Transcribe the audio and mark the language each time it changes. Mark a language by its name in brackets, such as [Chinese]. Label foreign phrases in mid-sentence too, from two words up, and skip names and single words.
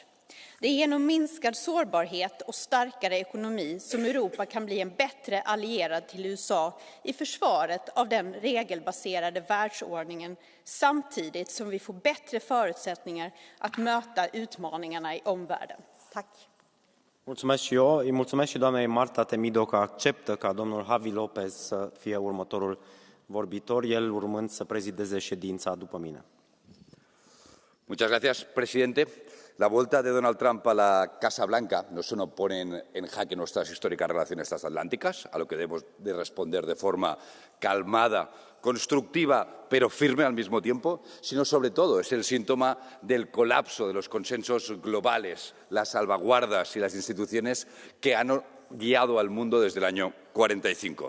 [Swedish] Det är genom minskad sårbarhet och starkare ekonomi som Europa kan bli en bättre allierad till USA i försvaret av den regelbaserade världsordningen, samtidigt som vi får bättre förutsättningar att möta utmaningarna i omvärlden. Tack. [Romanian] Mulțumesc și eu. Îi mulțumesc și doamnei Marta Temido că acceptă ca domnul Javi Lopez să fie următorul vorbitor, el urmând să prezideze ședința după mine. [Spanish] Muchas gracias, presidente. La vuelta de Donald Trump a la Casa Blanca no solo pone en jaque nuestras históricas relaciones transatlánticas, a lo que debemos de responder de forma calmada, constructiva, pero firme al mismo tiempo, sino sobre todo es el síntoma del colapso de los consensos globales, las salvaguardas y las instituciones que han guiado al mundo desde el año 45.